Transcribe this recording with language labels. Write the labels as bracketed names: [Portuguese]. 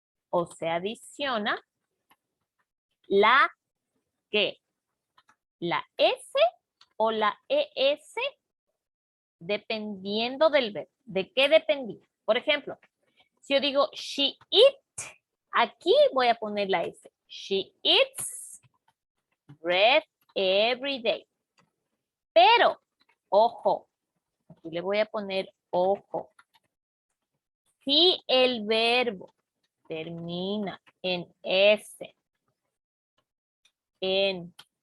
[Spanish] O se adiciona la que, la S o la ES, dependiendo del verbo. ¿De qué dependía? Por ejemplo, si yo digo [English] she eat, [Spanish] aquí voy a poner la S. [English] She eats bread every day. [Spanish] Pero, ojo, aquí le voy a poner ojo. Si el verbo termina en S, en